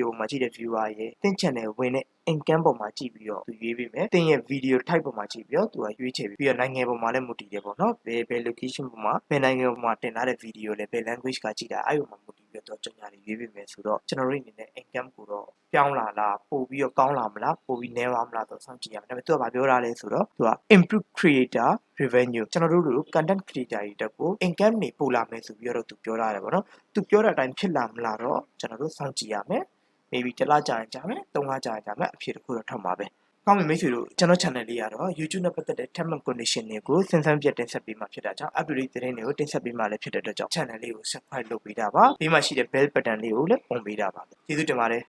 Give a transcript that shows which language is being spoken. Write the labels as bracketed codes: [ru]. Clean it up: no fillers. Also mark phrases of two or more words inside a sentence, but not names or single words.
[my] မှာကြည့်တဲ့ viewer ရဲ့သင် channel ဝင်တဲ့ income ပေါ်မှာကြည့်ပြီးတော့သူရွေးပေးမယ်သင်ရဲ့ [en] video type [my] ပေါ်မှာကြည့်ပြီးတော့သူကရွေးချယ်ပြီးတော့နိုင်ငံပေါ်မှာလည်းမူတည်တယ်ပေါ့နော်ဘယ် location ပေါ်မှာဘယ်နိုင်ငံပေါ်မှာတင်ထားတဲ့ video လဲဘယ် language ကကြည့်တာအဲ့ပေါ်မှာမူတည်ပြီးတော့ကြော်ညာတွေရွေးပေးမယ်ဆိုတော့ကျွန်တော်တို့အနေနဲ့ income ကိုတော့ပြောင်းလာလားပို့ပြီးတော့ကောင်းလာမလားပို့ ပြီးနည်းသွားမလားတော့စောင့်ကြည့်ရမယ်ဒါပေမဲ့သူကဘာပြောတာလဲဆိုတော့သူက [en] improve creator revenue [my] ကျွန်တော်တို့လို [en] content creator [my] တွေတက်ကို income တွေပို့လာမယ်ဆိုပြီးတော့သူပြောထားတယ်ပေါ့နော်သူပြောတဲ့အတိုင်းဖြစ်လာမလားတော့ကျွန်တော်တို့စောင့်ကြည့်ရမယ် maybe တစ်လကြာရင်ကြာမယ်3လကြာရင်ကြာမယ်အဖြစ်တစ်ခုတော့ထွက်မှာပဲကောင်းပြီမိတ်ဆွေတို့ကျွန်တော် channel လေးကတော့ YouTube နဲ့ပတ်သက်တဲ့ [en] term and condition [my] တွေကိုစဉ်းစားပြတင်ဆက်ပေးမှာဖြစ်တာကြောင့် update သတင်းတွေကိုတင်ဆက်ပေးမှာလည်းဖြစ်တဲ့အတွက်ကြောင့် channel လေးကို subscribe လုပ်ပေးတာပါပြီးမှရှိတဲ့ [en] bell button [my] လေးကိုလည်းပုံပေးတာပါကျေးဇူးတင်ပါတယ်